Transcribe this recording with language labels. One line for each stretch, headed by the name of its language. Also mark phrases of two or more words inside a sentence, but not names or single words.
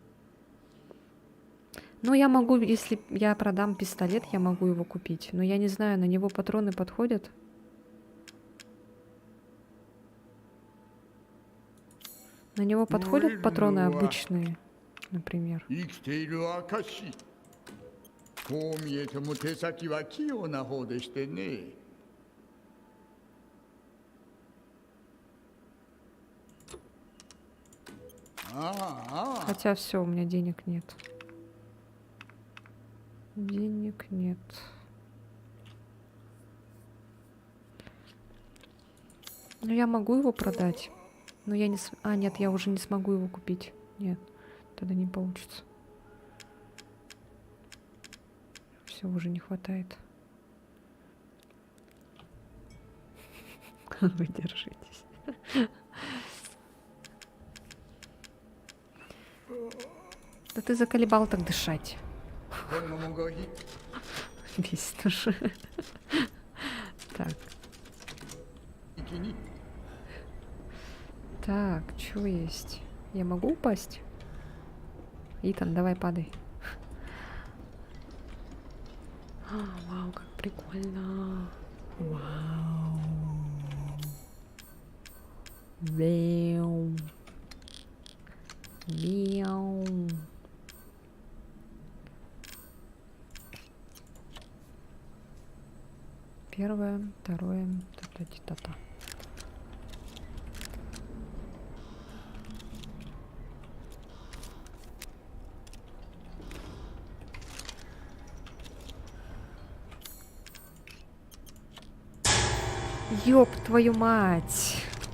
Russian: Ну, я могу, если я продам пистолет, я могу его купить. Но я не знаю, на него патроны подходят. На него подходят патроны обычные, например.
Japanese: 生きている証。こう見えても手先は器用な方でしてね。ああ。
Russian: Хотя все, у меня денег нет. Денег нет. Ну, я могу его продать. Но я не... А, нет, я уже не смогу его купить. Нет, тогда не получится. Все, уже не хватает. Вы держитесь. Да ты заколебал так дышать. このもごひ。 Бесит уже. Так.
Japanese: 一気に。
Russian: Так, что есть? Я могу упасть? Итан, давай падай. Вау, как прикольно. Вау. Мяу. Мяу. Первое, второе, та-та-ти-та-та. Ёб твою мать!